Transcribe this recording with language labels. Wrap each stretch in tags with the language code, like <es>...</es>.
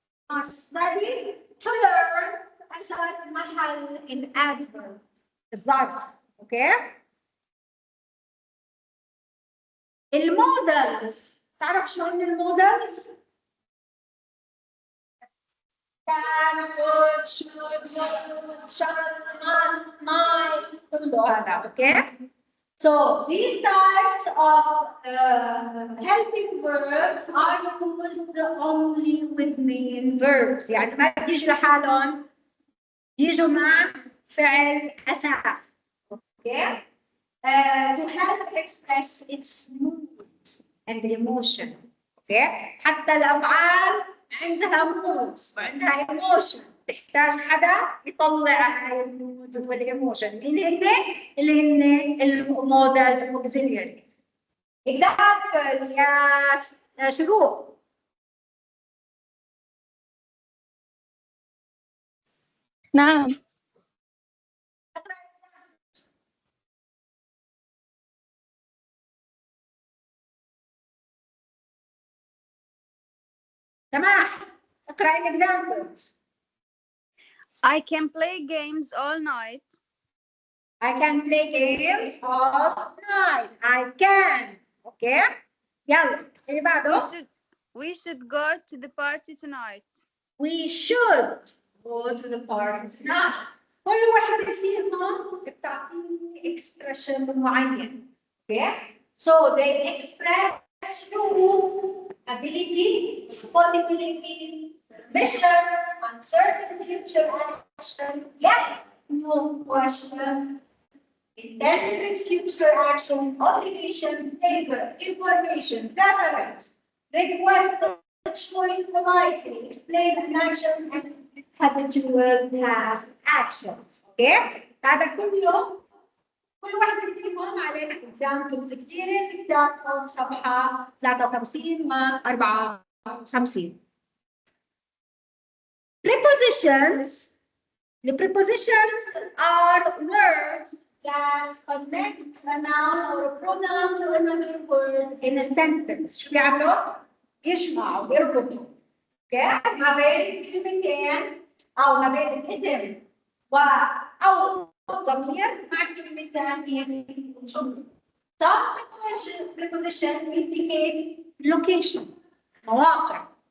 <en>must study to learn</en> <ar>عشان محل</ar> <en>in adverb</en> <ar>الظرف.</ar> <en>Okay.</en> <ar>المودلز تعرف شو هن المودلز؟ كان would should would shall must might كله هذا.</ar> <en>Okay. So these types of helping verbs are used only with main verbs.</en> <ar>يعني ما بيجوا لحالهم، بيجوا مع فعل أساس.</ar> <en>Okay? To help express its mood and emotion. Okay?</en> <ar>حتى الأفعال عندها mood وعندها emotion. تحتاج حدا يطلع هاي المود والايموشن. مين هن؟ اللي هن الموديل auxiliary. example يا شروق. نعم. سماح اقرأ examples.</ar> <en>I can play games all night. I can play games all night. I can. Okay?</en> <ar>يلا اللي بعده.</ar> <en>We should go to the party tonight. We should go to the party tonight.</en> <ar>كل واحدة فيهم بتعطيني expression معين.</ar> <en>Okay? So they express true ability, possibility, mission, uncertain future action, yes, no question, intended future action, obligation, favor, information, preference, request, choice, politely, explain an action, and habitual past action. Okay?</en> <ar>هذا كله كل واحدة فيهم علينا examples كثيرة في كتابكم صفحة 53 و 54.</ar> <en>Prepositions. The prepositions are words that connect a noun or a pronoun to another word in a sentence.</en> <ar>شو بيعملوا؟ يجمعوا بيربطوا. Okay? ما بين كلمتين أو ما بين الاسم أو ضمير مع كلمتين في الجملة.</ar> <en>Some prepositions indicate location, مواقع.</en>